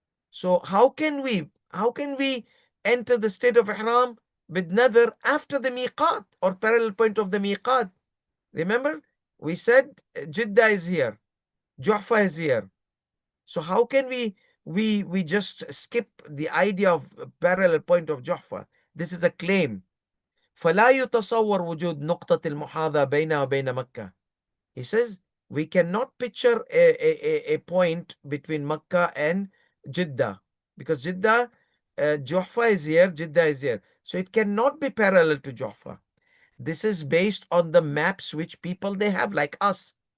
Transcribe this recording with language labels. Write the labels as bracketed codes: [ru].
[en] So how can we enter the state of Ihram with Nadhr after the miqat or parallel point of the miqat? Remember, we said Jeddah is here, Juhfa is here. So how can we just skip the idea of parallel point of Juhfa? This is a claim. [ar] فلا يتصور وجود نقطة المحاذاة بينها وبين مكة. [en] He says we cannot picture a point between Makkah and Jeddah, because Jeddah, Juhfa is here, Jeddah is here. So it cannot be parallel to Juhfa. This is based on the maps which people they have, like us.